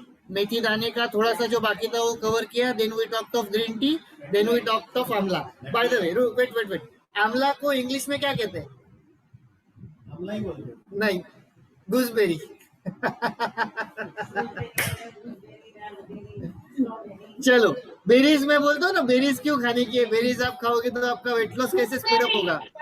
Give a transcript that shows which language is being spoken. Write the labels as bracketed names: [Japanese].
[Hindi] मेथी दाने का थोड़ा सा जो बाकी था वो कवर किया. [English] Then we talked of green tea, then we talked of amla. By the way, wait, [Hindi] आंवला को इंग्लिश में क्या कहते हैं? आंवला ही बोलते हैं. नहीं, गूसबेरी. चलो, बेरीज में बोलते हो ना, बेरीज क्यों खाने की है? बेरीज आप खाओगे तो आपका वेट लॉस कैसे स्पीड अप होगा?